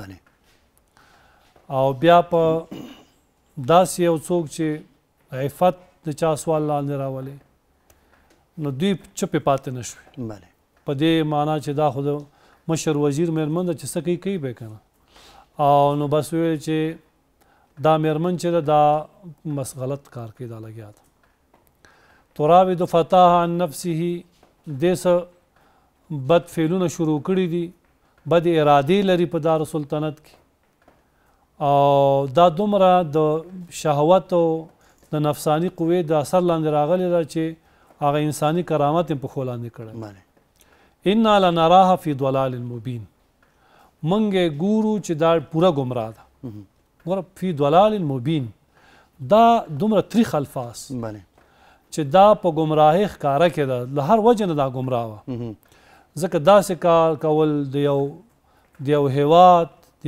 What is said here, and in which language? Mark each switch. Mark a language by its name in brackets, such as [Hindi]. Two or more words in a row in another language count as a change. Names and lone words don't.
[Pashto] او بیا په داسې یو څوک چې عفت د چا سوال لاندې راولي نو دوی چپې پاتې نه شوې په دې معنا چې دا خو د مشر وزیر میرمن ده چې څه کوي به که نه او نو بس ویل چې دا میرمن چې ده دا بس غلط کار کوي دا لګیا ده [Arabic] تراود فتاها عن نفسه [Pashto] دې څه بد فعلونه شروع کړي دي بد ارادې لري په دارالسلطنت کې او دا دومره د شهوت او د نفساني قوې د اثر لاندې راغلی ده چې هغه انساني کرامت یې په پښو لاندې کړی [Arabic] انا لنراها فی ضلال [Pashto] مبین موږ یې ګورو چې دا پوره ګمراه ده ګوره [Arabic] فی ضلال مبین [Pashto] دا دومره تریخ الفاظ چې دا په ګمراهۍ ښکاره کې ده له هر وجه نه دا ګمراه وه ځکه داسې کار کول د یو هیواد د